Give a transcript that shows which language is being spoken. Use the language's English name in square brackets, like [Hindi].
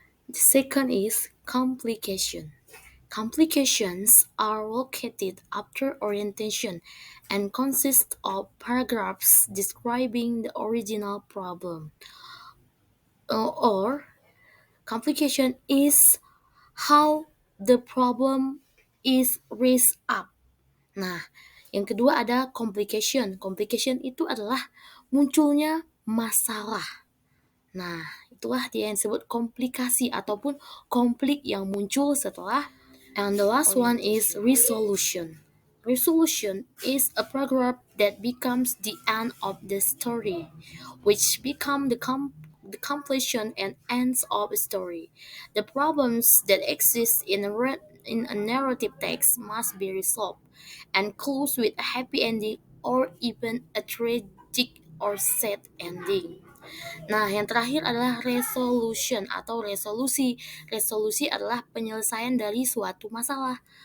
[English] The second is complication. Complications are located after orientation and consist of paragraphs describing the original problem. Or complication is how the problem is raised up. [Indonesian] Nah, yang kedua ada complication. Complication itu adalah munculnya masalah. Nah, itulah dia yang disebut komplikasi ataupun konflik yang muncul setelah. [English] And the last one is resolution. Resolution is a paragraph that becomes the end of the story, which become the completion and ends of a story. The problems that exist in a narrative text must be resolved and close with a happy ending or even a tragic or sad ending. [Indonesian] Nah, yang terakhir adalah resolution atau resolusi. Resolusi adalah penyelesaian dari suatu masalah.